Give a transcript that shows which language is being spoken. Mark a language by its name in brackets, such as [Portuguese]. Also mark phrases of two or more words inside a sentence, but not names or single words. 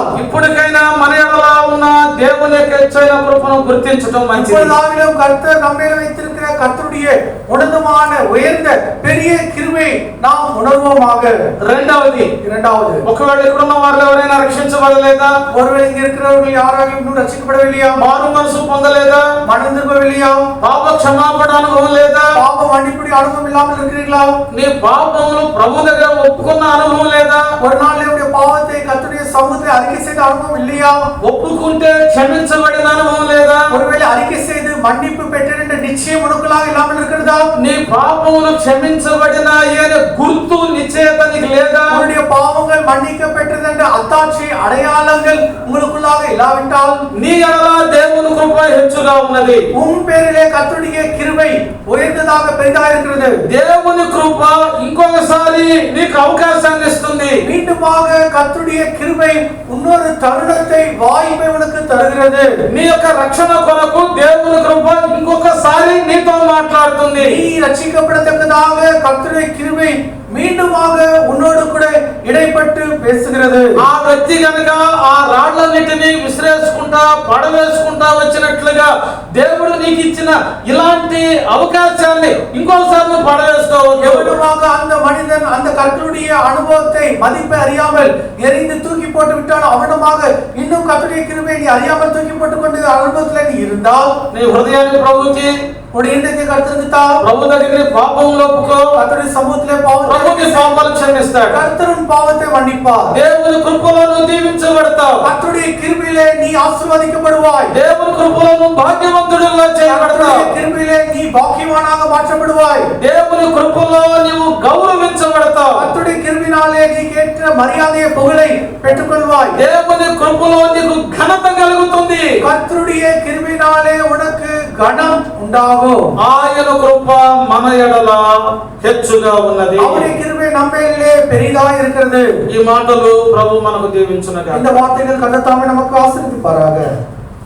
[Telugu] ఇప్పటికైనా మన ఎడల ఉన్న దేవుని యొక్క ఇచ్చైన కృపను గుర్తించడం మంచిది. [Tamil] இப்பொழுதாகிலும் கர்த்தர் நம்மேல வைத்திருக்கிற கர்த்தருடைய உன்னதமான உயர்ந்த பெரிய கிருபை நாம் உணர்வோமாக. [Telugu] రెండవది, [Tamil] இரண்டாவது, [Telugu] ఒకవేళ ఇక్కడున్న వారు ఎవరైనా రక్షించబడలేదా? [Tamil] ஒருவேளை இங்க இருக்கிறவர்கள் யாராலும் இன்னும் ரட்சிக்கப்படவில்லையா? [Telugu] మారు మనసు పొందలేదా? [Tamil] மனம் திரும்பவில்லையா? [Telugu] పాప క్షమాపణ అనుభవం లేదా? [Tamil] பாவ மன்னிப்புடைய அனுபவம் இல்லாமல் இருக்கிறீர்களா? [Telugu] నీ పాపములు ప్రభు దగ్గర ఒప్పుకున్న అనుభవం లేదా? [Tamil] ஒரு நாள் உடைய பாவத்தை கர்த்தருடைய சமூகத்தில் அறிக்கை செய்த அனுபவம் இல்லையா? [Telugu] ఒప్పుకుంటే క్షమించబడిన అనుభవం లేదా? [Tamil] ஒருவேளை அறிக்கை செய்து மன்னிப்பு பெற்றேன் என்ற நிச்சயம் உனக்குள்ளாக இல்லாமல் இருக்கிறதா? [Telugu] నీ పాపములు క్షమించబడినాయి అనే గుర్తు నిశ్చయత నీకు లేదా? [Tamil] உன்னுடைய பாவங்கள் மன்னிக்கப்பட்டது என்ற அத்தாட்சி அடையாளங்கள் உங்களுக்குள்ளாக இல்லாவிட்டால் [Telugu] నీ ఎడల దేవుని కృప హెచ్చుగా ఉన్నది. [Tamil] உன் பேரிலே கர்த்தருடைய கிருபை உயர்ந்ததாக பெரிதாக இருக்கிறது. [Telugu] దేవుని కృప ఇంకొకసారి నీకు అవకాశాన్ని ఇస్తుంది. [Tamil] மீண்டுமாக கர்த்தருடைய கிருபை இன்னொரு தருணத்தை வாய்ப்பை உனக்கு தருகிறது. [Telugu] నీ యొక్క రక్షణ కొరకు దేవుని కృప ఇంకొకసారి నీతో మాట్లాడుతుంది. [Tamil] நீ ரட்சிக்கப்படத்தக்கதாக கர்த்தருடைய கிருபை மீண்டுமாக உன்னோடு கூட இடைப்பட்டு பேசுகிறது. [Telugu] ఆ వ్యక్తి గనుక ఆ రాళ్లన్నిటినీ విసిరేసుకుంటా పడవేసుకుంటా వచ్చినట్లుగా దేవుడు నీకు ఇచ్చిన ఇలాంటి అవకాశాన్ని ఇంకోసారి నువ్వు పడవేసుకోవద్దు. [Tamil] எவனுமாக அந்த மனிதன் அந்த கர்த்தருடைய அனுபவத்தை மதிப்பை அறியாமல் எரிந்து தூக்கி போட்டு விட்டான், அவனுமாக இன்னும் கர்த்தருடைய கிருபை நீ அறியாமல் தூக்கி போட்டுக் கொண்டு அனுபவத்தில் நீ இருந்தால் [Telugu] నీ హృదయాన్ని ప్రభువుకి, [Tamil] உடைய இதயத்தை கர்த்தருக்கு தா. [Telugu] ప్రభు దగ్గర పాపములు ఒప్పుకో. [Tamil] கர்த்தருடைய சமூகத்திலே பாவத்தை [Telugu] ప్రభు నీ పాపాలు క్షమిస్తాడు. [Tamil] கர்த்தரும் பாவத்தை மன்னிப்பார். [Telugu] దేవుని కృపలో నువ్వు దీవించబడతావు. [Tamil] கர்த்தருடைய கிருபையிலே நீ ஆசீர்வதிக்கப்படுவாய். [Telugu] దేవుని కృపలో నువ్వు భాగ్యవంతుడిగా చేయబడతావు. [Tamil] கர்த்தருடைய கிருபையிலே நீ பாக்கியவானாக மாற்றப்படுவாய். [Telugu] దేవుని కృపలో నీవు గౌరవించబడతావు. [Tamil] கர்த்தருடைய கிருபையினாலே நீ கேட்ட மரியாதையை புகழை பெற்றுக்கொள்வாய். [Telugu] దేవుని కృపలో నీకు ఘనత కలుగుతుంది. [Tamil] கர்த்தருடைய கிருபையினாலே உனக்கு கனம் உண்டாகும். [Telugu] ఆయన కృప మన ఎడల హెచ్చుగా ఉన్నది. [Tamil] அவருடைய கிருபை நம்மையிலே பெரிதாக இருக்கிறது. [Telugu] ఈ మాటలు ప్రభు మనకు దీవించునుగాక. [Tamil] இந்த வார்த்தைகள் கர்த்தர் தாமே நமக்கு ஆசீர்வதிப்பாராக.